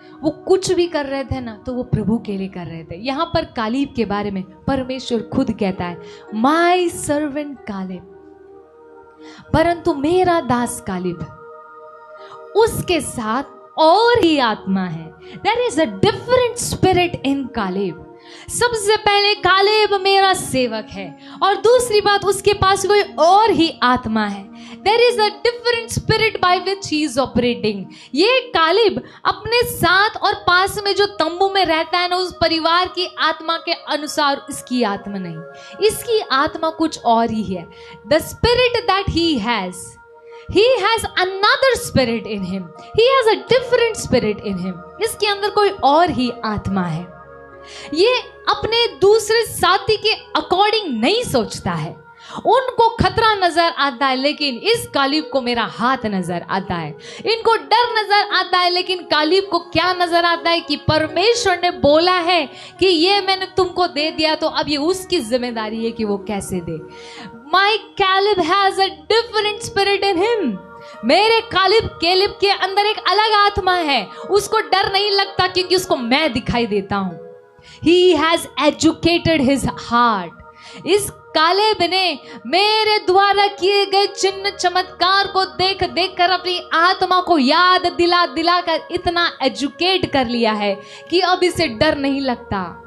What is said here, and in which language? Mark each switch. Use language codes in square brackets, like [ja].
[hi] वो कुछ भी कर रहे थे ना, तो वो प्रभु के लिए कर रहे थे. यहाँ पर कालेब के बारे में परमेश्वर खुद कहता है, [en] my servant Caleb, [hi] परंतु मेरा दास कालेब, उसके साथ और ही आत्मा है. [en] There is a different spirit in Caleb. [hi] सबसे पहले कालेब मेरा सेवक है, और दूसरी बात उसके पास कोई और ही आत्मा है. [en] There is a different spirit by which he is operating. [hi] ये कालेब अपने साथ और पास में जो तंबू में रहता है ना, उस परिवार की आत्मा के अनुसार इसकी आत्मा नहीं, इसकी आत्मा कुछ और ही है. [en] The spirit that he has another spirit in him. He has a different spirit in him. [hi] इसके अंदर कोई और ही आत्मा है. ये अपने दूसरे साथी के अकॉर्डिंग नहीं सोचता है. उनको खतरा नजर आता है, लेकिन इस कालेब को मेरा हाथ नजर आता है. इनको डर नजर आता है, लेकिन कालेब को क्या नजर आता है कि परमेश्वर ने बोला है कि ये मैंने तुमको दे दिया, तो अब ये उसकी जिम्मेदारी है कि वो कैसे दे. [en] My Caleb has a different spirit in him. [hi] मेरे कालेब के अंदर एक अलग आत्मा है. उसको डर नहीं लगता क्योंकि उसको मैं दिखाई देता हूं. [en] He has educated his heart. [hi] इस कालेब ने मेरे द्वारा किए गए चिन्ह चमत्कार को देख देख कर अपनी आत्मा को याद दिला दिला कर इतना एजुकेट कर लिया है कि अब इसे डर नहीं लगता।